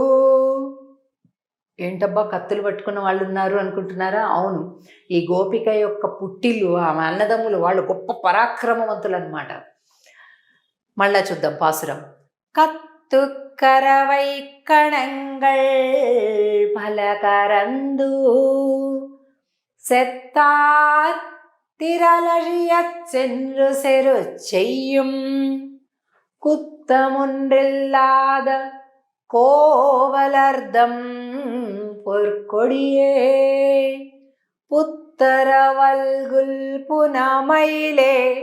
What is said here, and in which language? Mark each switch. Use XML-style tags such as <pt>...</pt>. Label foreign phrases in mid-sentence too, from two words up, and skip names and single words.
<te>ఏంటబ్బా కత్తులు పట్టుకున్న వాళ్ళు ఉన్నారు అనుకుంటున్నారా? అవును, ఈ గోపిక యొక్క పుట్టిల్లు, ఆమె అన్నదమ్ములు, వాళ్ళు గొప్ప పరాక్రమవంతులు అన్నమాట. మళ్ళా చూద్దాం పాసురం.</te> <ta>கற்றுக் கறவைக் கணங்கள் பல கறந்து செத்தார் திரளழியச் சென்று செரு செய்யும் குத்தமொன்றில்லாத கோவலர்தம் பொற்கொடியே புத்தரவல்குல் புனமயிலே</ta>